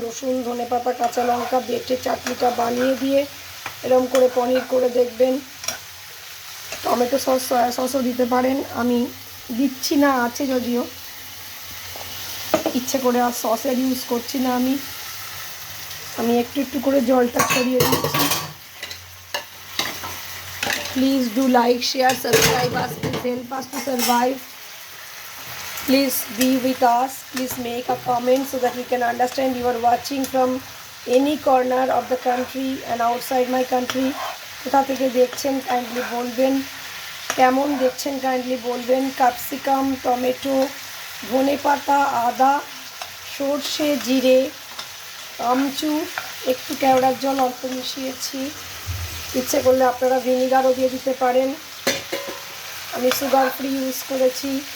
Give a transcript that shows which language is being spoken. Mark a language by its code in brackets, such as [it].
[bn] রসুন, ধনেপাতা, কাঁচা লঙ্কা বেটে চাটনিটা বানিয়ে দিয়ে এরকম করে পনির করে দেখবেন। টমেটো সস, সয়া সসও দিতে পারেন, আমি দিচ্ছি না, আছে যদিও, ইচ্ছে করে আর সসের ইউজ করছি না। আমি একটু একটু করে জলটা ছড়িয়ে দিচ্ছি। [en] Please do like, share, subscribe us. Please help us to survive. Please be with us. Please make a comment so that we can understand you are watching from any corner of the country and outside my country. [bn] কোথা থেকে দেখছেন kindly বলবেন, কেমন দেখছেন kindly বলবেন। Capsicum, tomato, ধনেপাতা, আদা, সর্ষে, জিরে, আমচুর, একটু কেওড়ার জল অল্প মিশিয়েছি। ইচ্ছে করলে আপনারা ভিনিগারও দিয়ে দিতে পারেন। আমি সুগার ফ্রি ইউজ করেছি।